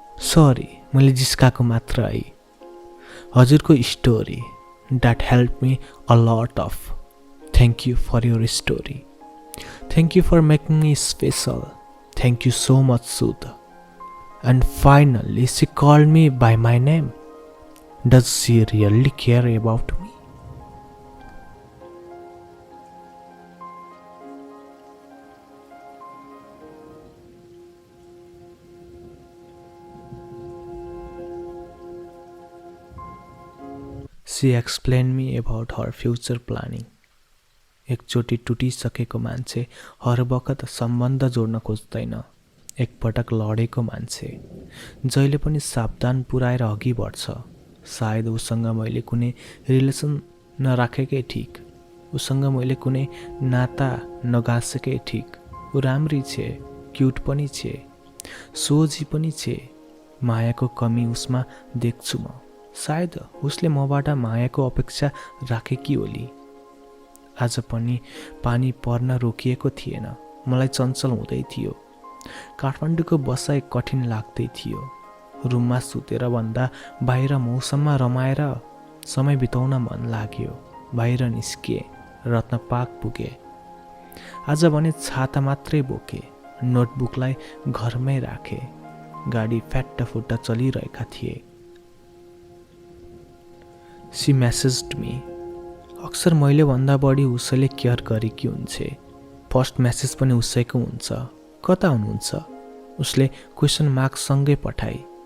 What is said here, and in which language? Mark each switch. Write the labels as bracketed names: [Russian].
[Nepali] Sorry, मैले जिस्काएको मात्र है। [English] हजुरको story that help me a lot of. Thank you for your story. Thank you for making me special. Thank you so much सुध। And finally, she called me by my name. Does she really care about me? She explained me about her future planning. [Nepali] एकचोटि टुटिसकेको मान्छे हर बखत सम्बन्ध जोड्न खोज्दैन। एकपटक लडेको मान्छे जहिले पनि सावधान पुऱ्याएर अघि बढ्छ। सायद उसँग मैले कुनै रिलेसन नराखेकै ठिक, उसँग मैले कुनै नाता नगाँसेकै ठिक। ऊ राम्री छे, क्युट पनि छे, सोझी पनि छे। मायाको कमी उसमा देख्छु म। सायद उसले मबाट मायाको अपेक्षा राखेकी होली। आज पनि पानी पर्न रोकिएको थिएन। मलाई चञ्चल हुँदै थियो। काठमाडौँको बसाइ कठिन लाग्दै थियो। रुममा सुतेर भन्दा बाहिर मौसममा रमाएर समय बिताउन मन लाग्यो। बाहिर निस्किए, रत्नपार्क पुगे। आज भने छाता मात्रै बोके, नोटबुकलाई घरमै राखे। गाडी फ्याट्टफुट्ट चलिरहेका थिए। [English] She messaged me. [Nepali] अक्सर मैले भन्दा बढी उसैले केयर गरेकी हुन्छे। फर्स्ट मेसेज पनि उसैको हुन्छ। कता हुनुहुन्छ? उसले क्वेसन मार्कसँगै पठाई।